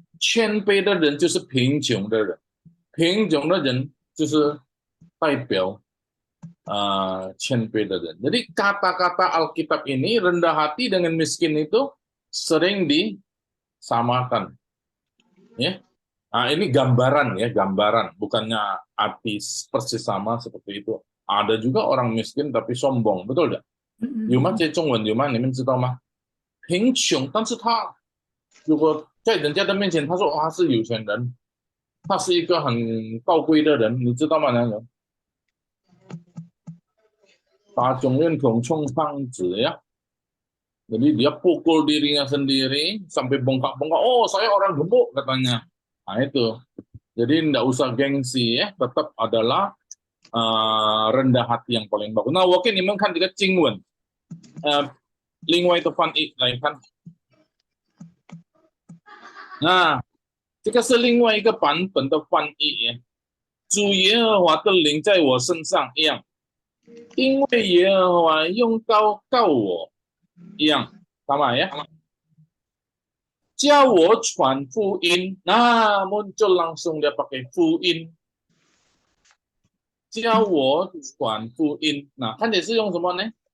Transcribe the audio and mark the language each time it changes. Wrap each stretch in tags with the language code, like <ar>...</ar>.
<zh>谦卑的人就是贫穷的人，贫穷的人就是代表谦卑的人.</zh> <id>Jadi kata-kata Alkitab ini rendah hati dengan miskin itu sering disamakan. Ya. Ini gambaran ya, gambaran, bukannya arti persis sama seperti itu. Ada juga orang miskin tapi sombong, betul tidak?</id> <zh>有吗？这中文有吗？你们知道吗？贫穷，但是他如果在人家的面前，他说他是有钱人，他是一个很高贵的人，你知道吗？那种大众认同冲胖子ya.</zh> <id>Jadi dia pukul dirinya sendiri sampai bongkak-bongkak. Oh, saya orang gemuk katanya. Nah itu. Jadi tidak usah gengsi ya, tetap adalah rendah hati yang paling bagus.</id> <zh>Nah, 我给你们看这个经文，另外一个翻译来看。那这个是另外一个版本的翻译。主耶和华的灵在我身上一样。因为耶和华用刀告我一样，sama ya, 叫我传福音，</zh> <id>nah muncul langsung dia pakai</id> <zh>福音，叫我传福音，那看也是用什么呢？</zh>